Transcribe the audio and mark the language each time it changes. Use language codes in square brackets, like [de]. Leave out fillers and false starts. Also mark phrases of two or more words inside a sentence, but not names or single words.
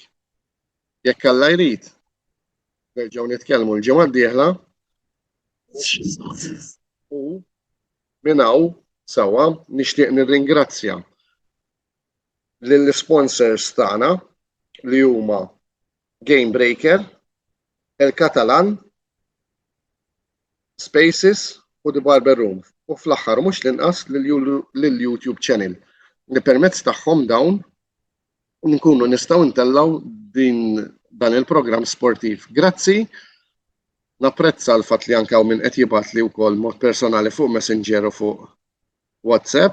[mt] Jekk Alla jrid, nerġgħu nitkellmu l-ġimgħa d-dieħla u minn hawn sewwa nixtieq nirringrazzja lill-sponsors tagħna li huma Game Breaker, El Catalan, Spaces u The Barber Room. U fl-aħħar mhux l-inqas lill-YouTube channel li permezz tagħhom dawn nkunu nistgħu ntellgħu dan il-programm sportiv. Grazzi, napprezza l-fatt li anke hawn min qed jibgħat li wkoll mod personali fuq Messenger u fuq WhatsApp.